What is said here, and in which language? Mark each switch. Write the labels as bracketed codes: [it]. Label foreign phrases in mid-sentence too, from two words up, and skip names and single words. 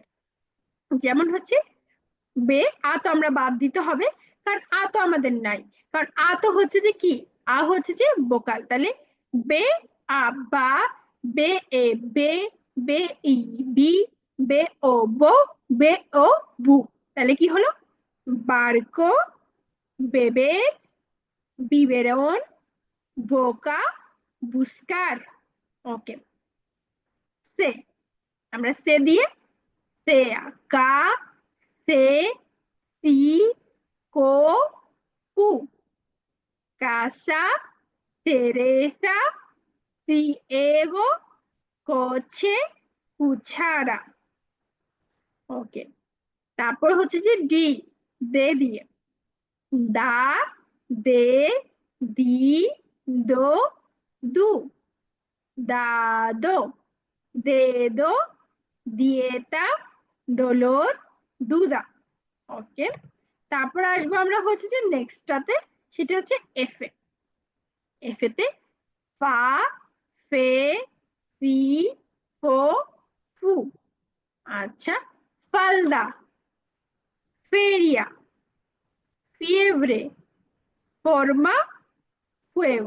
[bn] যেমন হচ্ছে বে, আ তো আমরা বাদ দিতে হবে, কারণ আ তো আমাদের নাই। কারণ আ তো হচ্ছে যে কি, আ হচ্ছে যে ভোকাল। তাহলে বে, আ, বা, বে, এ, বে, বে, ই, বি, বে, ও, বো, বে, ও, বু। তাহলে কি হলো? [es] barco, beber, biberón, boca, buscar। [bn] ওকে, সে, আমরা সে দিয়ে [es] sea, ca, se, si, co, cu, casa, Teresa, ciego, coche, cuchara। [bn] ওকে, তারপর হচ্ছে যে ডি, দে দিয়ে দা, দে, দি, দো, দু, [es] dado, dedo, dieta, dolor, duda। [bn] ওকে, তারপর আসবো আমরা হচ্ছে যে নেক্সটটাতে, সেটা হচ্ছে এফে। এফেতে ফা, ফে, ফি, ফো, ফু। [es] আচ্ছা, falda, feria, fiebre, forma, fuego.